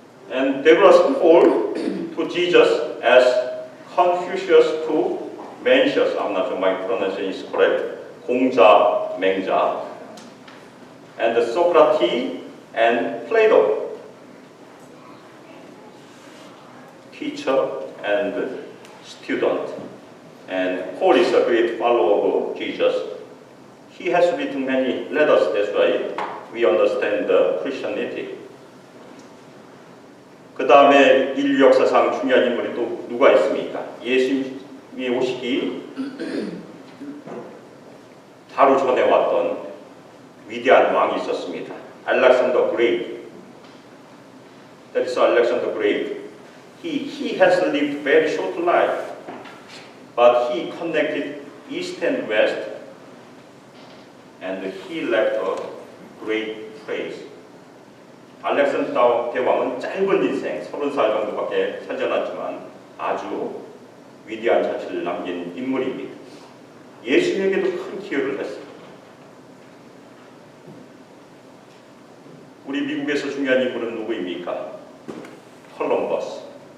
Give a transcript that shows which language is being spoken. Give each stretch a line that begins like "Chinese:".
English: And they were Paul to Jesus as Confucius to Mencius, I'm not sure my pronunciation is correct, 공자, 맹자, and Socrates and Plato, teacher and student. And Paul is a great follower of Jesus. He has written many letters, that's why we understand the Christianity.
Korean: 그 다음에 인류 역사상 중요한 인물이 또 누가 있습니까? 예수님이 오시기 바로 전에 왔던 위대한 왕이 있었습니다.
English: Alexander Great. That is Alexander Great. He has lived very short life, but he connected East and West, and he left a great praise.
Korean: 알렉산더 대왕은 짧은 인생, 30살 정도밖에 살지 않았지만 아주 위대한 자취를 남긴 인물입니다. 예수님에게도 큰 기여를 했습니다. 우리 미국에서 중요한 인물은 누구입니까? 콜럼버스.